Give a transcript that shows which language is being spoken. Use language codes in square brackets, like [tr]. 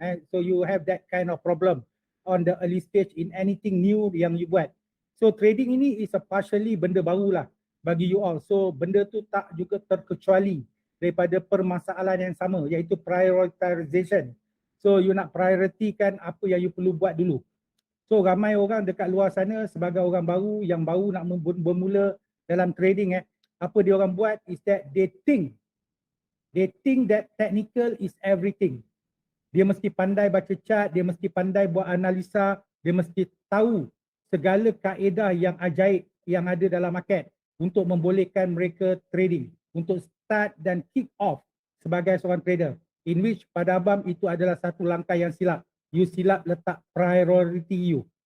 [en] So you have that kind of problem on the early stage in anything new [ms] yang you buat. [en] So trading [ms] ini [en] is a partially [ms] benda baru lah bagi [en] you all. [ms] So benda tu tak juga terkecuali daripada permasalahan yang sama, iaitu prioritization. So you nak prioritikan apa yang you perlu buat dulu. So ramai orang dekat luar sana sebagai orang baru yang baru nak bermula dalam trading, apa dia orang buat [en] is that they think that technical is everything. [ms] Dia mesti pandai baca chart, dia mesti pandai buat analisa, dia mesti tahu segala kaedah yang ajaib yang ada dalam market untuk membolehkan mereka trading, untuk start dan [en] kick off [ms] sebagai seorang trader. [en] In which [ms] pada abang itu adalah satu langkah yang silap. You silap letak priority you.